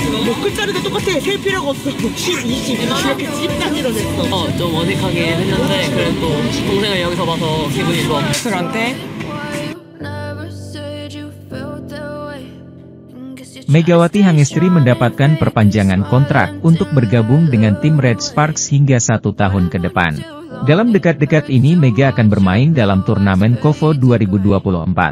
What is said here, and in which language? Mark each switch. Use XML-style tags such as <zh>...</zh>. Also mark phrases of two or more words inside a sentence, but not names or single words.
<ko>6달도 똑같아. 셀 필요가 없어. 10, 20 이렇게 10단위로 됐어. 좀 어색하긴 했는데 그래도 동생을 여기서 봐서 기분이 좋아. 그런데</ko> <id>Megawati Hangestri mendapatkan perpanjangan kontrak untuk bergabung dengan tim Red Sparks hingga 1 tahun ke depan. Dalam dekat-dekat ini Mega akan bermain dalam turnamen KOFO 2024.</id>